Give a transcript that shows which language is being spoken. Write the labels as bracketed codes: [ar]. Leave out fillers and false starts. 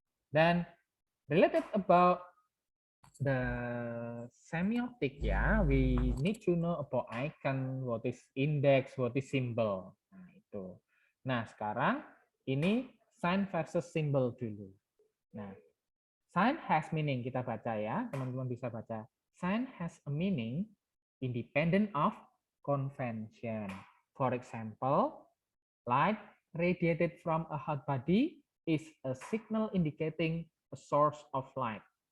[en] Dan related about the semiotic ya, we need to know about icon, what is index, what is symbol. [id] Nah, itu. Nah, sekarang ini sign versus symbol dulu. Nah, [en] sign has meaning, [id] kita baca ya, teman-teman bisa baca. [en] Sign has a meaning independent of convention. For example, light radiated from a hot body is a signal indicating a source of light.